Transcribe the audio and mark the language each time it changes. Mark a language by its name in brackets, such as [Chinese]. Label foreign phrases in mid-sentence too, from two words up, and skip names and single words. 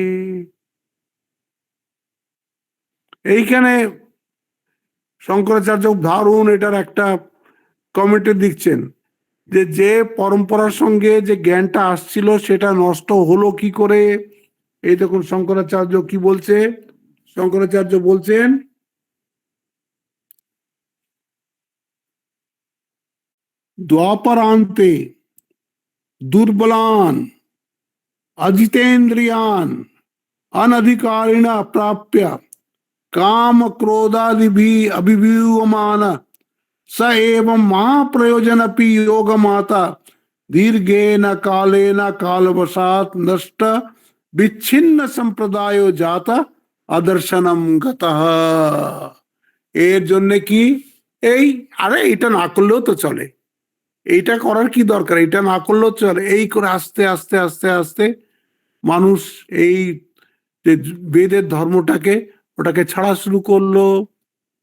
[Bangla] এইখানে শঙ্করাচার্য দারুণ এটার একটা কমেন্টে দিচ্ছেন যে যে পরম্পরার সঙ্গে যে জ্ঞানটা আসছিল সেটা নষ্ট হলো কি করে। এই দেখুন শঙ্করাচার্য কি বলছে। শঙ্করাচার্য বলছেন [Sanskrit] দ্বাপরান্তে দুর্বলান अजितेन्द्रियान अनधिकारिण प्राप्य काम क्रोधादि अभिव्यूयमान स एवं महाप्रयोजनपि योगमाता दीर्घेन कालेन कालवशात नष्ट विच्छिन्न संप्रदायो जाता अदर्शनम गतः। [Bangla] এর জন্য কি এই আরে এটা না করলেও তো চলে, এইটা করার কি দরকার, এটা না করলেও চলে, এই করে আস্তে আস্তে আস্তে আস্তে মানুষ এই যে বেদের ধর্মটাকে ওটাকে ছাড়া শুরু করলো।